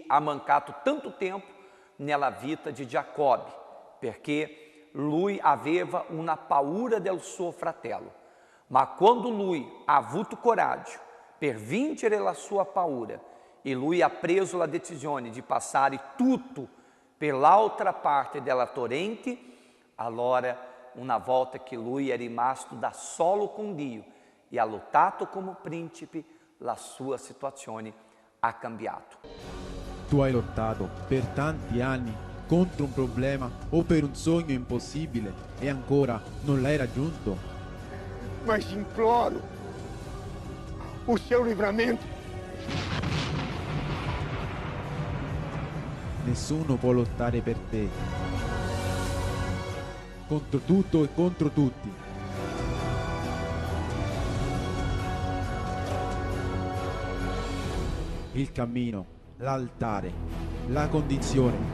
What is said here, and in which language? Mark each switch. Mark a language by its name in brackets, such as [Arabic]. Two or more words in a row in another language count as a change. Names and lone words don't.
[Italian] ha mancato tanto tempo nella vita di Giacobbe, perché lui aveva una paura del suo fratello, ma quando lui ha avuto coraggio per vincere la sua paura e lui ha preso la decisione di passare tutto per l'altra parte della torrente, allora una volta che lui è rimasto da solo con Dio e ha lottato come principe, la sua situazione ha cambiato. Tu hai lottato per tanti anni contro un problema o per un sogno impossibile e ancora non l'hai raggiunto. [Portuguese] Mas imploro o seu livramento. [Italian] Nessuno può lottare per te. Contro tutto e contro tutti. Il cammino, l'altare, la condizione.